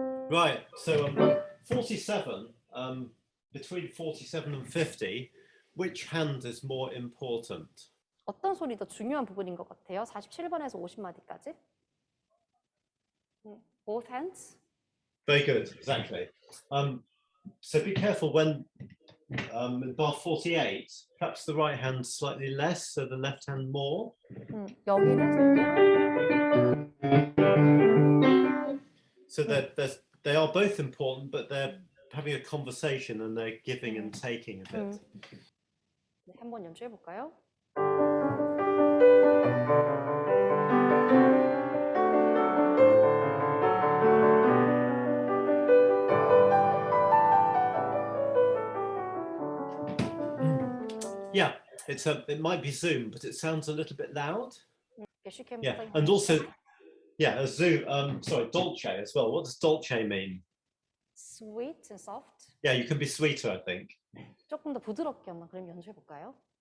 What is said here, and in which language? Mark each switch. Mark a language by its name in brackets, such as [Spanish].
[English] Right, so 47, between 47 and 50, which hand is more important? [Korean] 어떤 소리 더 중요한 부분인 것 같아요? 47번에서 50마디까지? [English] Both hands? Very good, exactly. So be careful when in bar 48, perhaps the right hand slightly less, so the left hand more. [Korean] 여기는? [English] So they are both important, but they're having a conversation and they're giving and taking a bit. [Korean] 네, 한번 연주해 볼까요? [English] Yeah, it might be Zoom, but it sounds a little bit loud. Yes, you can. Yeah, and also, yeah, a Zoom. Sorry, dolce as well. What does dolce mean? Sweet and soft. Yeah, you can be sweeter, I think. [Korean] 조금 더 부드럽게 한번 그럼 연주해 볼까요?